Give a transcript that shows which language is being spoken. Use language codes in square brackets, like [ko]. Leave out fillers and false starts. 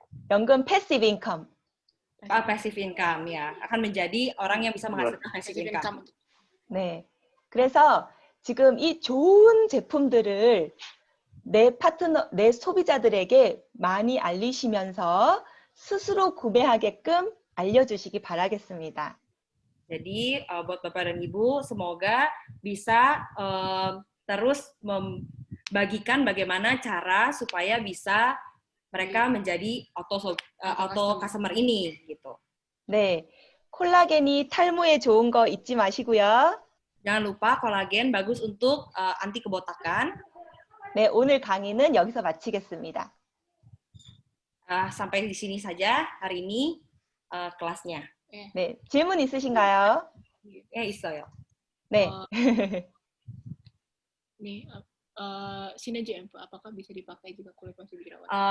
[en] 연금 passive income. [id] Passive income ya, akan menjadi orang yang bisa menghasilkan passive income. [ko] 네, 그래서 지금 이 좋은 제품들을 내 소비자들에게 많이 알리시면서 스스로 구매하게끔 알려주시기 바라겠습니다. [id] Jadi buat Bapak dan Ibu, semoga bisa terus membagikan bagaimana cara supaya bisa mereka menjadi auto customer ini gitu. [ko] 네, 콜라겐이 탈모에 좋은 거 잊지 마시고요. [id] Jangan lupa kolagen bagus untuk anti kebotakan. [ko] 네, 오늘 강의는 여기서 마치겠습니다. [id] Sampai di sini saja hari ini kelasnya. [ko] 네, 질문 있으신가요? 있어요. 네. [id] Nih, sinergi info apakah bisa dipakai juga kulit masih jerawat?